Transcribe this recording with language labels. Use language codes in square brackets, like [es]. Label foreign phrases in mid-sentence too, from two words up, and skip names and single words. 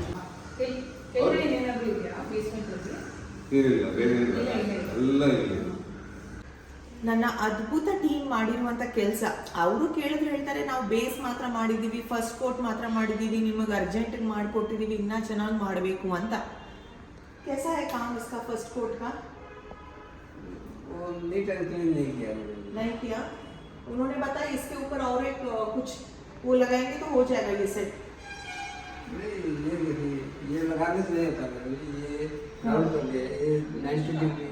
[kn] ಏನಾದರೂ ಇದೆಯಾ ಬೇಸ್ಮೆಂಟ್ ಅಲ್ಲಿ? ನನ್ನ ಅದ್ಭುತ ಟೀಮ್ ಮಾಡಿರುವಂಥ ಕೆಲಸ. ಅವರು ಕೇಳಿದ್ರೆ ಹೇಳ್ತಾರೆ ನಾವು ಬೇಸ್ ಮಾತ್ರ ಮಾಡಿದ್ದೀವಿ, [en] first coat [kn] ಮಾತ್ರ ಮಾಡಿದ್ದೀವಿ, ನಿಮಗೆ ಅರ್ಜೆಂಟಿಗೆ ಮಾಡಿಕೊಟ್ಟಿದ್ದೀವಿ, ಇನ್ನೂ ಚೆನ್ನಾಗಿ ಮಾಡಬೇಕು ಅಂತ. [hi] कैसा है काम इसका [en] first coat [hi] का? [en] neat and clean [hi] नहीं किया उन्होंने बताया इसके ऊपर और एक कुछ वो लगाएंगे तो हो जाएगा ये सेट. ये लगाने से नहीं होता है, ये राउंड कर दिया, ये 90 डिग्री